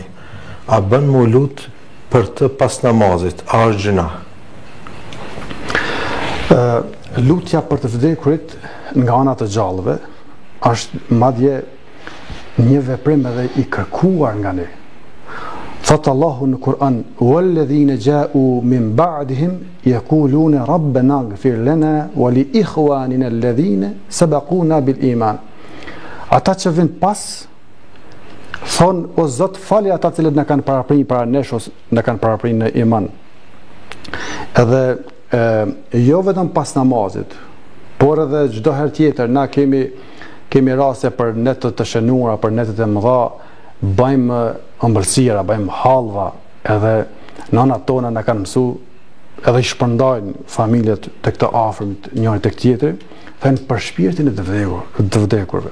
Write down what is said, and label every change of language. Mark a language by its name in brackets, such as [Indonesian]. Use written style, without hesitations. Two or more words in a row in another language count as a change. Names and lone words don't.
[Albanian] A bën mu lut për të pas namazit, a është gjuna? Lutja për të vdekurit nga ana të gjallëve është madje një veprim edhe i kërkuar nga ne. Thot Allahu në Kur'an: [Arabic] "والذين جاءوا من بعدهم يقولون ربنا اغفر لنا ولإخواننا الذين سبقونا بالإيمان." [Albanian] Ata që vijnë pas thon: "O Zot, fali ata që na kanë paraprinj para nesh ose na kanë paraprinj në iman." Edhe jo vetëm pas namazit, por edhe çdo herë tjetër na kemi raste për netët të shënuara, për netët e mëdha, bëjmë ëmbëlsira, bëjmë hallva, edhe nënat tona na kanë mësu, edhe i shpërndajnë familjet të këto afërmit njëri tek tjetri, thënë për shpirtin e të vdekurve.